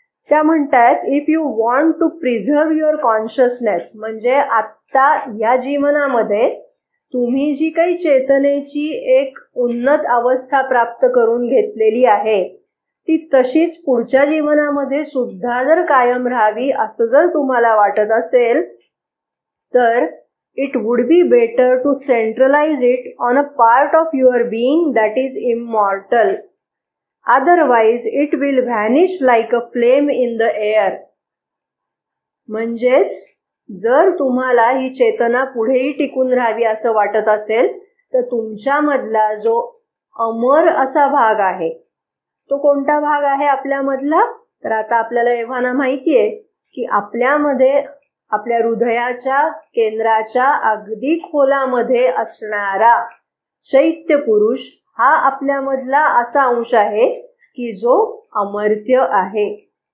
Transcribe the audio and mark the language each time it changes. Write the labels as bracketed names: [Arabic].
[Marathi] त्या म्हणतात, [English] if you want to preserve your consciousness, [Marathi] म्हणजे आत्ता या जीवनामध्ये तुम्ही जी काही चेतनेची एक उन्नत अवस्था प्राप्त करून घेतलेली आहे ती तशीच पुढच्या जीवनामध्ये सुद्धा जर कायम राहावी असं जर तुम्हाला वाटत असेल, तर [English] it would be better to centralize it on a part of your being that is immortal. Otherwise it will vanish like a flame in the air. [Marathi] म्हणजेच जर तुम्हाला ही चेतना पुढेही टिकून राहावी असं वाटत असेल, तर तुमच्यामधला जो अमर असा भाग आहे, तो कोणता भाग आहे आपल्यामधला, तर आता आपल्याला एव्हाना माहिती आहे की आपल्यामध्ये आपल्या हृदयाच्या केंद्राच्या अगदी खोलामध्ये असणारा चैत्य पुरुष हा आपल्यामधला असा अंश आहे की जो अमर्त्य आहे.